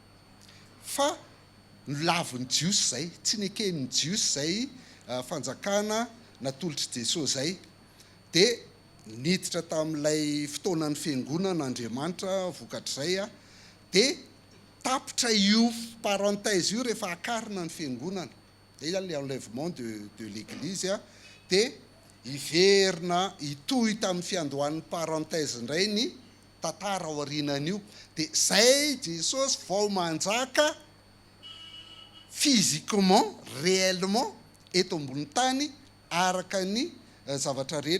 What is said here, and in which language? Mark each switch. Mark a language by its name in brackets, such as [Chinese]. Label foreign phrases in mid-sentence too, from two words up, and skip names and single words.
[Malagasy] fa laviny jiosy zay tsy neken'ny jiosy zay fanjakana natolotry Jesosy zay dia niditra tamin'ilay fotoanan'ny fiangonan'Andriamanitra vokatr'izay dia tapitra io parenthèse io rehefa akarina ny fiangonana dia [French] le enlèvement de l'église [Malagasy] dia hiverina hitohy tamin'ny fiandohan'ny parenthèse indray ny tantara ao aorianan'io dia zay Jesosy vao manjaka [French] physiquement réellement [Malagasy] eto ambony tany araka ny zavatra rehetra